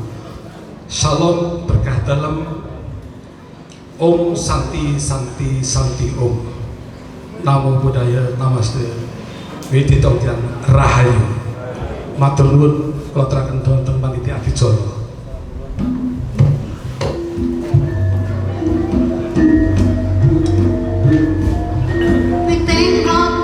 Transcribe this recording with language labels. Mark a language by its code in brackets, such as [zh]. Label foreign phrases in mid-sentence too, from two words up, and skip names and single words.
[id] Shalom, berkah dalam. [sa] Om Santi Santi Santi Om. [pi] Namo Buddhaya, Namaste. Widitongtian Rahayu. [jv] Matur nuwun, kula aturaken wonten panitia adicara. [en] We thank